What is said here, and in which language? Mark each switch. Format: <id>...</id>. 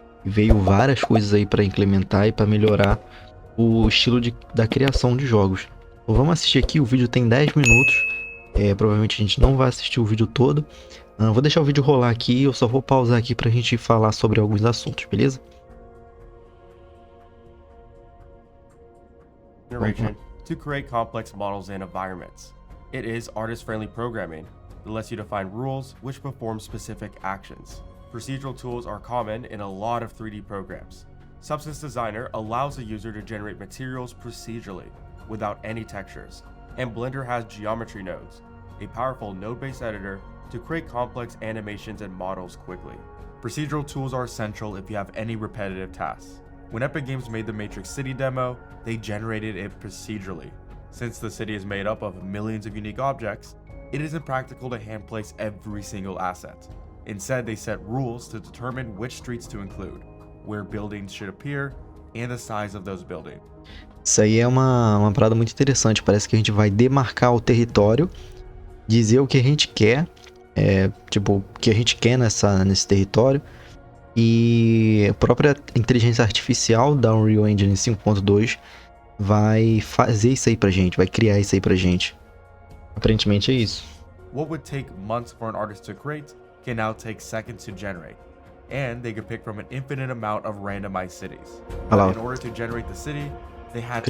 <pt>E veio várias coisas aí pra implementar e pra melhorar o estilo da criação de jogos. Então vamos assistir aqui, o vídeo tem 10 minutos. Provavelmente a gente não vai assistir o vídeo todo. Vou deixar o vídeo rolar aqui, eu só vou pausar aqui pra gente falar sobre alguns assuntos, beleza?</pt> <en>To create complex models and environments. It is artist-friendly programming that lets you define rules which perform specific actions. Procedural tools are common in a lot of 3D programs. Substance Designer allows the user to generate materials procedurally without any textures. And Blender has geometry nodes, a powerful node-based editor to create complex animations and models quickly. Procedural tools are essential if you have any repetitive tasks. When Epic Games made the Matrix City demo, they generated it procedurally. Since the city is made up of millions of unique objects, it isn't practical to hand place every single asset. Instead, they set rules to determine which streets to include, where buildings should appear, and the size of those buildings.</en> <pt>Isso aí é uma parada muito interessante. Parece que a gente vai demarcar o território, dizer o que a gente quer, o que a gente quer nesse território. E a própria inteligência artificial da Unreal Engine 5.2 vai fazer isso aí pra gente, vai criar isso aí pra gente. Aparentemente é isso.</pt> <en>What would take months for an artist to create can now take seconds to generate. And they can pick from an infinite amount of randomized cities. In order to generate the city, they had to</en>